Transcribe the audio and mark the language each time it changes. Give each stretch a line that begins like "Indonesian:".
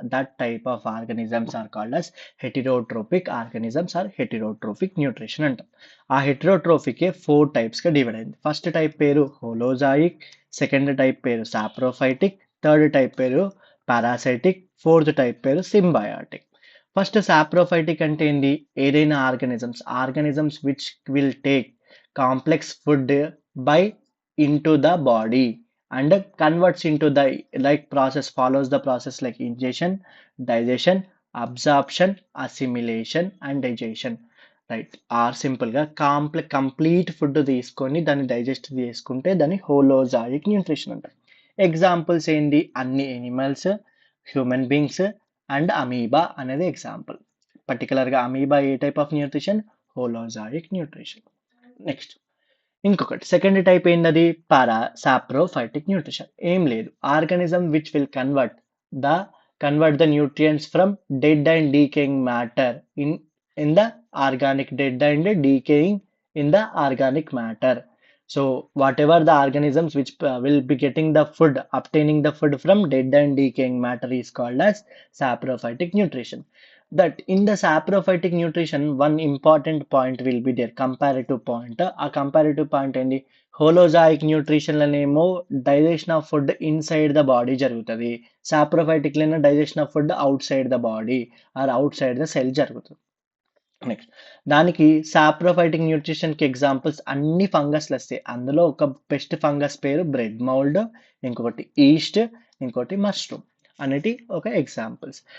English: that type of organisms are called as heterotrophic organisms or heterotrophic nutrition
Telugu: అంటాం. ఆ హెటిరోట్రోఫికే 4 టైప్స్గా divide అయింది. First type పేరు హోలోజాయిక్, second type పేరు saprophytic, third type పేరు parasitic, fourth type పేరు symbiotic. First saprophytic అంటే ఏంది?
English: ఏదైనా organisms which will take complex food by into the body and converts into the like process follows the process like ingestion, digestion, absorption, assimilation and digestion. Right.
Telugu: Are సింపుల్గా complete food తీసుకొని దాన్ని digest చేసుకుంటే దాన్ని హోలోజాయిక్ nutrition అంటారు. Examples ఏంటి? అన్ని animals, human beings and amoeba అనేది example. పర్టికులర్గా amoeba ఏ type of nutrition? హోలోజాయిక్ nutrition. Next ఇంకొకటి సెకండ్ టైప్ ఏంటది? Saprophytic nutrition.
English: ఏం లేదు, organism which will convert the nutrients from dead and decaying matter in the organic dead and decaying in the organic matter. So whatever the organisms which will be getting the food, obtaining the food from dead and decaying matter is called as saprophytic nutrition. That in the saprophytic nutrition one important point will be there, comparative point. A comparative point
Telugu: ఏంటి? హోలోజాయిక్ న్యూట్రిషన్లనేమో digestion of food inside the body జరుగుతుంది, సాప్రోఫైటిక్లైనా digestion of food out side the body are out side the cell జరుగుతుంది. Next దానికి saprophytic న్యూట్రిషన్కి examples అన్ని ఫంగస్లు వస్తాయి. అందులో ఒక best fungus పేరు bread mould, ఇంకొకటి ఈస్ట్, ఇంకోటి మష్రూమ్ అనేటి ఒక ఎగ్జాంపుల్స్.